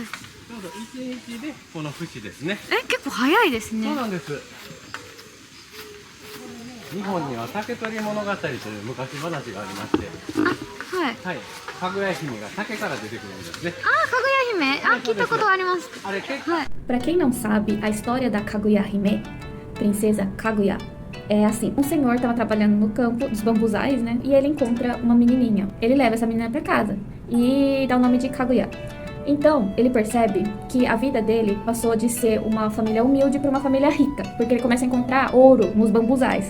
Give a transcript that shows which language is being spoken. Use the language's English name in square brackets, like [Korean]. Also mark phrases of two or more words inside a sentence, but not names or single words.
[Japanese] ちょうど1日でこの節ですね。結構早いですね。そうなんです。日本には竹取物語という昔話がありまして、はい。はい、かぐや姫が竹から出てくるんですね。かぐや姫。聞いたことあります。あれ結構 [Portuguese] Para quem não sabe, a história da Kaguya-hime, princesa Kaguya, é assim. Um senhor estava trabalhando no campo dos bambuzais, né? E ele encontra uma menininha. Ele leva essa menina para casa e dá o nome de Kaguya. Então, ele percebe que a vida dele passou de ser uma família humilde para uma família rica, porque ele começa a encontrar ouro nos bambuzais.